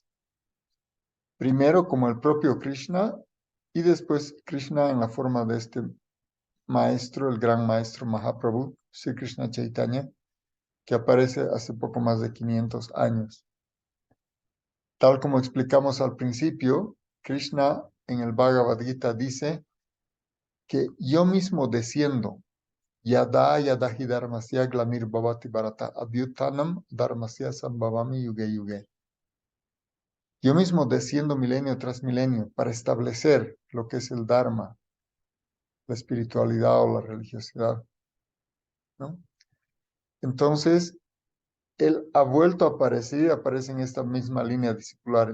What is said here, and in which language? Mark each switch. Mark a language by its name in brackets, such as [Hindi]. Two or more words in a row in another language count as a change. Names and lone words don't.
[Spanish] Primero como el propio Krishna y después Krishna en la forma de este maestro, el gran maestro Mahaprabhu, Sri Krishna Chaitanya, que aparece hace poco más de 500 años. Tal como explicamos al principio, Krishna en el Bhagavad Gita dice que yo mismo desciendo, [Sanskrit] yada yadahi dharmasya glanir bhavati bharata abhyutanam dharmasya sambhavami yuge yuge. [Spanish] Yo mismo desciendo milenio tras milenio para establecer lo que es el Dharma, la espiritualidad o la religiosidad, ¿no? Entonces, él ha vuelto a aparecer, aparece en esta misma línea discipular.